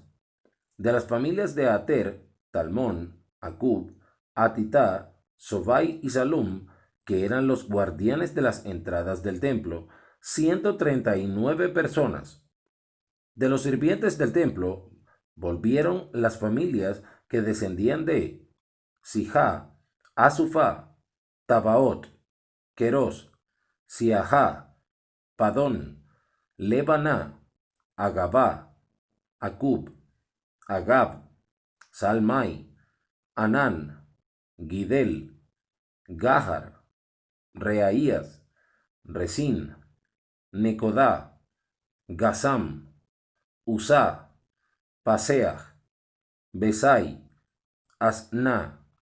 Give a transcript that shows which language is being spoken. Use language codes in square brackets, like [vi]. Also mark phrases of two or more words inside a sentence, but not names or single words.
[es] De las familias de Ater, Talmón, Acub, Atitá, Sobai y Salum, que eran los guardianes de las entradas del templo, 139 personas. De los sirvientes del templo volvieron las familias que descendían de Sijá, Asufá, Tabaot, Queros, Siajá, Padón, Lebaná, Agabá, Acub, Agab, Salmai, Anán, Gidel, Gahar, Reaías, Resín, Necodá, Gasam, Usá, Paseah, Besai, Asná,